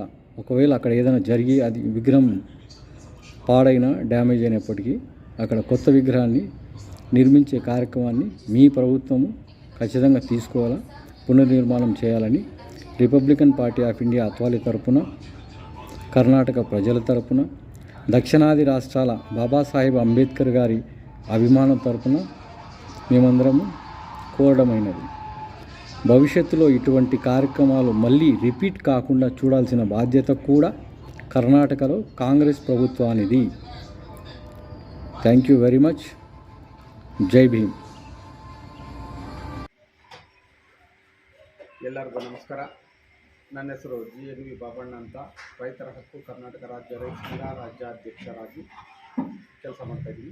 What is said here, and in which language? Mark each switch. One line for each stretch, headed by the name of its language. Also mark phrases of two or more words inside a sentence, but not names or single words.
Telugu: ఒకవేళ అక్కడ ఏదైనా జరిగి అది విగ్రహం పాడైనా, డ్యామేజ్ అయినప్పటికీ అక్కడ కొత్త విగ్రహాన్ని నిర్మించే కార్యక్రమాన్ని మీ ప్రభుత్వము ఖచ్చితంగా తీసుకోవాలా, పునర్నిర్మాణం చేయాలని రిపబ్లికన్ పార్టీ ఆఫ్ ఇండియా అత్వాలి తరపున, కర్ణాటక ప్రజల తరపున, దక్షిణాది రాష్ట్రాల బాబాసాహెబ్ అంబేద్కర్ గారి అభిమానం తరపున మేమందరము కోరడమైనది. భవిష్యత్తులో ఇటువంటి కార్యక్రమాలు మళ్ళీ రిపీట్ కాకుండా చూడాల్సిన బాధ్యత కూడా కర్ణాటకలో కాంగ్రెస్ ప్రభుత్వానిది.
English: thank you very much.
Kannada: ಜೈ ಭೀಮ್. ಎಲ್ಲರಿಗೂ ನಮಸ್ಕಾರ. ನನ್ನ ಹೆಸರು GNV ಬಾಬಣ್ಣ ಅಂತ, ರೈತರ ಹಕ್ಕು ಕರ್ನಾಟಕ ರಾಜ್ಯ ರೈತ ರಾಜ್ಯಾಧ್ಯಕ್ಷರಾಗಿ ಕೆಲಸ ಮಾಡ್ತಾಯಿದ್ದೀನಿ.